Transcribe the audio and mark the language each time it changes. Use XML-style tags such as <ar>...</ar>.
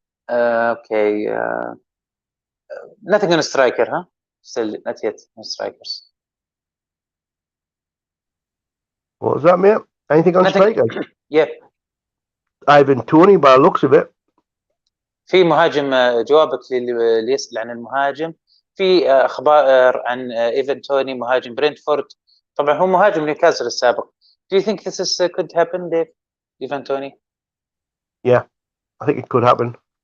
<en>Okay. Nothing on a striker, huh? Still not yet. No strikers. What was that, mate? Anything on strikers? Yep. Ivan Toney, by the looks of it.</en> <ar>في مهاجم، جوابك اللي يسأل عن المهاجم، في اخبار عن ايفان توني مهاجم برينتفورد. طبعا هو مهاجم نيوكاسل السابق.</ar> <en>Do you think this could happen, Dave?</en> <ar>ايفان توني؟</ar> <en>Yeah, I think it could happen.</en>